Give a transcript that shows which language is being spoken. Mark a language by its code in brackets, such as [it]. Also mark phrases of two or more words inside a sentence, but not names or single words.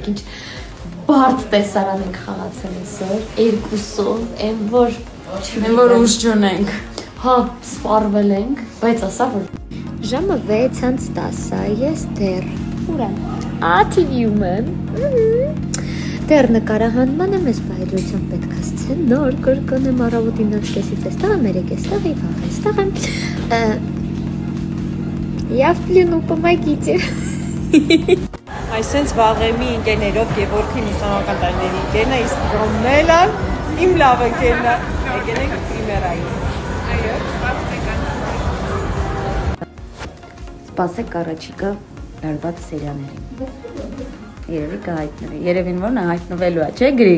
[hy] ինչ բարդ տեսարան ենք խաղացել այսօր, երկուսով, այն որ ուժ ջունենք։ Հա, սպառվել ենք, բայց ասա որ ժամը 6:10 է, ես դեռ ուր եմ։ TV-ում եմ։ Դեռ նկարահանման եմ, ես բայրությամբ պետք է սցենար կրկնեմ առավոտին 9:30-ից էստեղ եմ, 3:00-ից и վաղ էստեղ եմ։ [ru] Я в плену, помогите։ [hy] Այսենց վաղեմի ընկերներով Գևորգի ուսանողական տարիների ընկերն է, իսկ Ռոմելը իմ լավ ընկերն է։ Եկել ենք պրիմերային։ Այո, Սպասեք առաջիկա լարված սերիաներին։ Երևի կհայտնվի։ Երևին որ նա հայտնվելու է, չէ՞ Գրիգ։